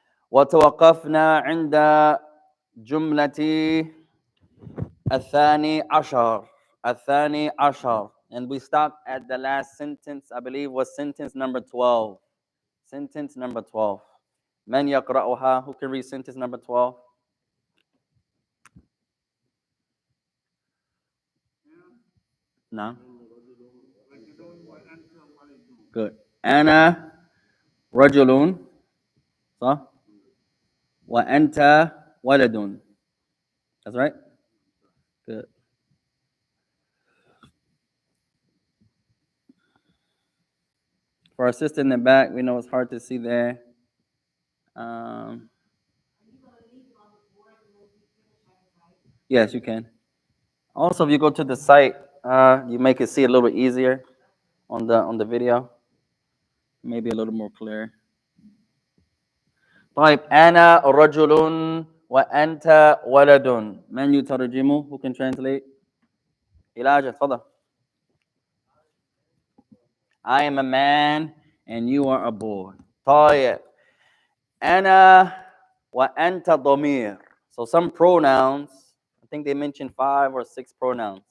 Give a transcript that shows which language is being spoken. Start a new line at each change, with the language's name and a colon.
Arabic: وتوقفنا عند جملة الثاني عشر. الثاني عشر.
English: And we stopped at the last sentence, I believe was sentence number 12. Sentence number 12.
Arabic: من يقرأها?
English: Who can read sentence number 12? No? Good.
Arabic: أنا رجل. صح؟ وأنت ولد.
English: That's right? Good. For our sister in the back, we know it's hard to see there. Yes, you can. Also, if you go to the site, you make it see a little easier on the video. Maybe a little more clear.
Arabic: طيب, أنا رجل وأنت ولد. من يترجمه?
English: Who can translate?
Arabic: Elijah, تفضل.
English: I am a man and you are a boy.
Arabic: طيب. أنا وأنت ضمير.
English: So some pronouns, I think they mentioned 5 or 6 pronouns.